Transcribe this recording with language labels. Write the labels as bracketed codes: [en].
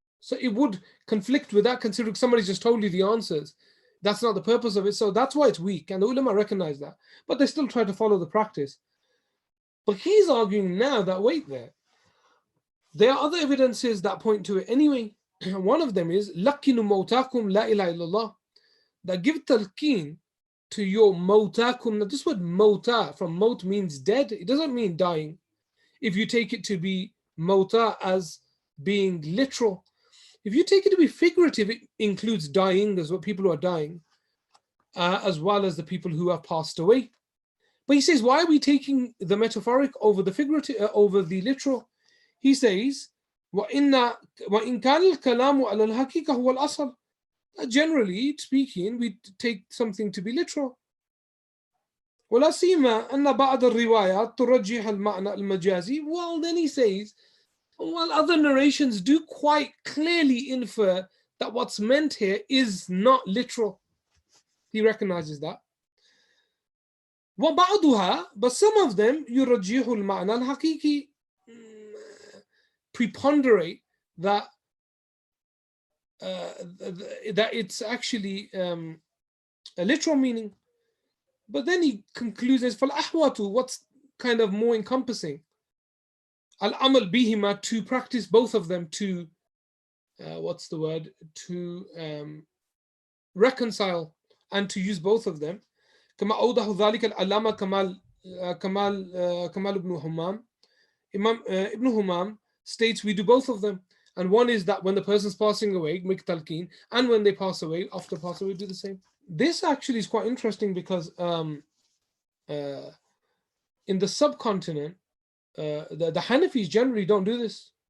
[en] So it would conflict with that, considering somebody just told you the answers. That's not the purpose of it. So that's why it's weak. And the ulama recognize that. But they still try to follow the practice. But he's arguing now that, wait there are other evidences that point to it anyway. One of them is, [ar] لَقِّنُوا مَوْتَاكُمْ لَا إِلَهَ إِلَّا اللَّهِ. [en] That give talqeen to your mawtakum. Now this word mawta, from maut means dead. It doesn't mean dying. If you take it to be mawta as being literal. If you take it to be figurative, it includes dying. There's what people who are dying, as well as the people who have passed away. But he says, why are we taking the metaphoric over the figurative, over the literal? He says, [ar] وَإِن كَانَ الْكَلَامُ عَلَى الْحَقِيقَةِ هُوَ الْأَصْلُ. [en] Generally speaking, we take something to be literal. [ar] وَلَا سِيمَا أَنَّ بَعْضَ الرِّوَايَاتِ تُرَجِّحَ الْمَعْنَى الْمَجَازِي. [en] Well, then he says, well, other narrations do quite clearly infer that what's meant here is not literal. He recognizes that. [ar] وَبَعْضُهَا, [en] but some of them [ar] يُرَجِّحُ الْمَعْنَى الْحَقِيقِي, [en] preponderate that that it's actually a literal meaning. But then he concludes as [ar] فَالْأَحْوَةُ, [en] what's kind of more encompassing? Al-amal bihima, to practice both of them, to to reconcile and to use both of them. [ar] كما أوضح ذلك العلامة كمال ibn Humam. [en] Imam Ibn Humam states we do both of them, and one is that when the person's passing away, make talqeen, and when they pass away, after pass away, do the same. This actually is quite interesting because in the subcontinent, the Hanafis generally don't do this.